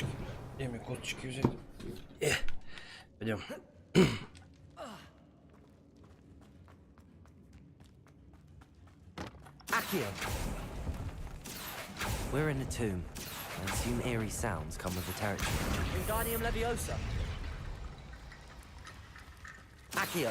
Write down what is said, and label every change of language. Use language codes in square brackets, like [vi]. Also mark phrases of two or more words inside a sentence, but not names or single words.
[ru] Где мне косточки взять? Пойдем. [en] Accio. We're in a tomb. I assume eerie sounds come with the territory. Wingardium Leviosa. Accio.